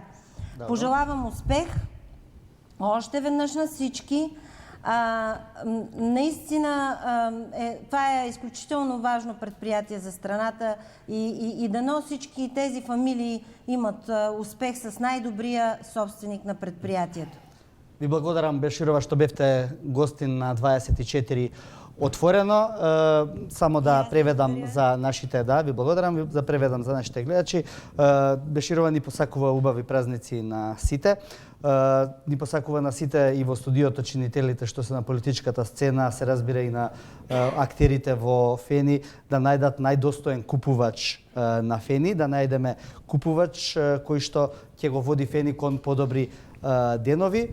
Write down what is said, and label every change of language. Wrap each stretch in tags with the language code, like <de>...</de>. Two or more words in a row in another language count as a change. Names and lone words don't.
<bg>Пожелавам успех още веднъж на всички. Наистина това е изключително важно предприятие за страната и дано всички тези фамилии имат успех с най-добрия собственик на предприятието.</bg> <mk>Ви благодарам, Беширова, што бевте гостин на 24 отворено. Само да преведам за нашите, ви благодарам за преведам за нашите гледачи. Беширова ни посакува убави празници на сите. Ни посакува на сите и во студиото чинителите што се на политичката сцена, се разбира и на актерите во Фени, да најдат најдостоен купувач на Фени, да најдеме купувач кој што ќе го води Фени кон подобри денови.</mk>